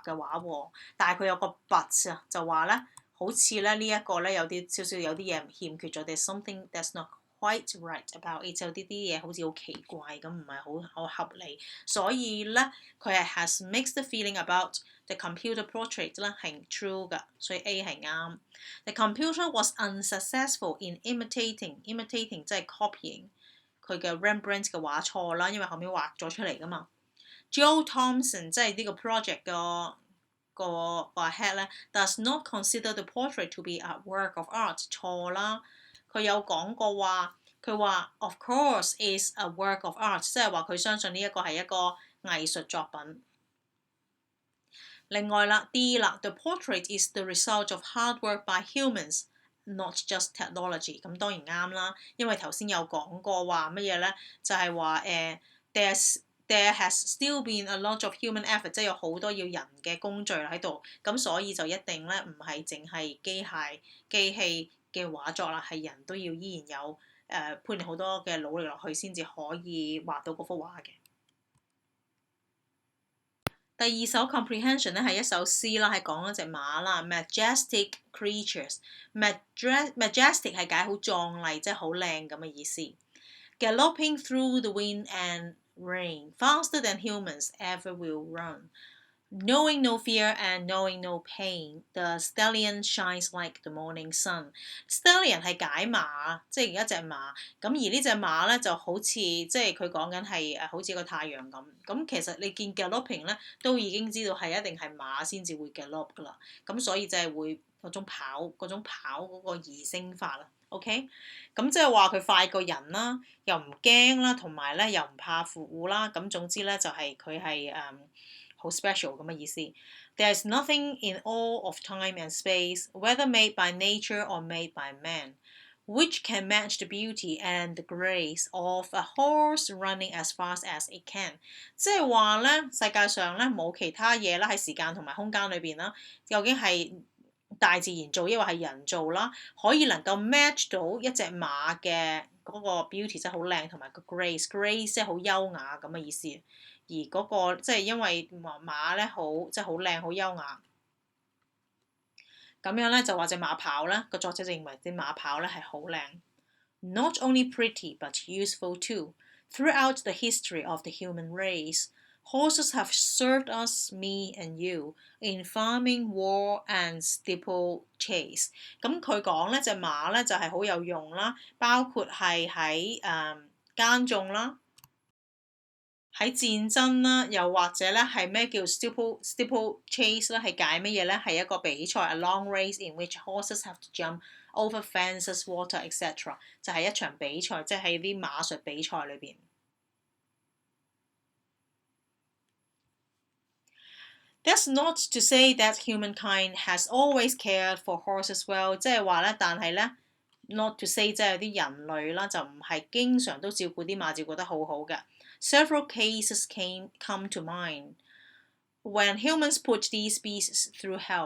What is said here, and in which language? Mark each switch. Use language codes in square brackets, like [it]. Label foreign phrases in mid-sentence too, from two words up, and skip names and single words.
[yue] 嘅畫喎，但係佢有個 but 啊，就話咧好似咧呢一個咧有啲少少有啲嘢欠缺咗 ， [en] there's something that's not quite right about it， [yue] 有啲嘢好似好奇怪咁，唔係好合理，所以咧佢係 [en] has mixed feeling about the computer portrait [yue] 啦係 true 㗎，所以 A 係啱。 [en] The computer was unsuccessful in imitating [yue] 即係 copying。佢嘅 Rembrandt 嘅畫錯啦，因為後面畫咗出嚟噶嘛。Joe Thompson 即係呢個 project 個 head 咧 ， [en] does not consider the portrait to be a work of art， [yue] 錯啦。佢有講過話，佢話 [en] of course is a work of art， [yue] 即係話佢相信呢一個係一個藝術作品。另外啦 D 啦 [en] ，the portrait is the result of hard work by humans。Not just technology， [yue] 咁當然啱啦，因為頭先有講過話乜嘢咧，就係話 [en] there has still been a lot of human effort， [yue] 即係有好多要人嘅工序喺度，咁所以就一定咧唔係淨係機器嘅畫作啦，係人都要依然有判好多嘅努力落去先至可以畫到嗰幅畫嘅。第二首 comprehension 咧係一首詩啦，係講一隻馬啦 ， [en] majestic creatures。 [yue] majestic 係解好壯麗，即係好靚咁嘅意思。 [en] Galloping through the wind and rain, faster than humans ever will run. Knowing no fear and knowing no pain, the stallion shines like the morning sun. [yue] Stallion 係解馬，即係一隻馬。咁而呢隻馬咧就好似即係佢講緊係好似個太陽咁。咁其實你見 galloping 咧都已經知道係一定係馬先至會 gallop 噶啦。咁所以就係會嗰種跑嗰個擬聲法啦。OK， 咁即係話佢快過人啦，又唔驚啦，同埋咧又唔怕苦啦。咁總之咧就係佢係好 special 咁嘅意思。 [en] There is nothing in all of time and space, whether made by nature or made by man, which can match the beauty and the grace of a horse running as fast as it can。 [yue] 即係話咧，世界上咧冇其他嘢啦，喺時間同埋空間裏邊啦，究竟係大自然做，抑或係人做啦，可以能夠 match 到一隻馬嘅嗰個 beauty 即係好靚，同埋個 grace 即係好優雅咁嘅意思。而嗰個即係因為馬咧好即係好靚好優雅。咁樣咧就話隻馬跑咧，個作者就認為隻馬跑咧係好靚。 [en] Not only pretty but useful too. Throughout the history of the human race, horses have served us, me and you, in farming, war and steeplechase。 [yue] 咁佢講咧隻馬咧就係好有用啦，包括係喺耕種啦。喺戰爭啦，又或者咧係咩叫 steeplechase 咧？係解乜嘢咧？係一個比賽 [en] ，a long race in which horses have to jump over fences, water, etc. [yue] 就係一場比賽，即係喺啲馬術比賽裏邊。 [en] That's not to say that humankind has always cared for horses well， [yue] 即係話咧，但係咧 ， [en] not to say [yue] 即係有啲人類啦，就唔係經常都照顧啲馬照顧得好好嘅。 [en] Several cases come to mind when humans put these species through hell。